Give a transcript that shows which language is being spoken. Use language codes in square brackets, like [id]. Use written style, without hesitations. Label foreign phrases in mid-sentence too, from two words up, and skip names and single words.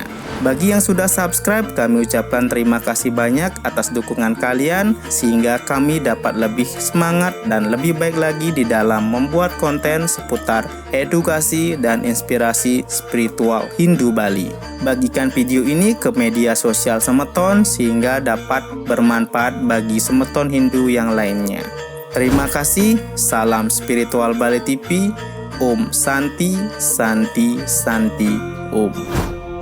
[id] Bagi yang sudah subscribe, kami ucapkan terima kasih banyak atas dukungan kalian, sehingga kami dapat lebih semangat dan lebih baik lagi di dalam membuat konten seputar edukasi dan inspirasi spiritual Hindu Bali. Bagikan video ini ke media sosial semeton sehingga dapat bermanfaat bagi semeton Hindu yang lainnya. Terima kasih, salam Spiritual Bali TV, [sa] ॐ शान्ति शान्ति शान्ति ॐ.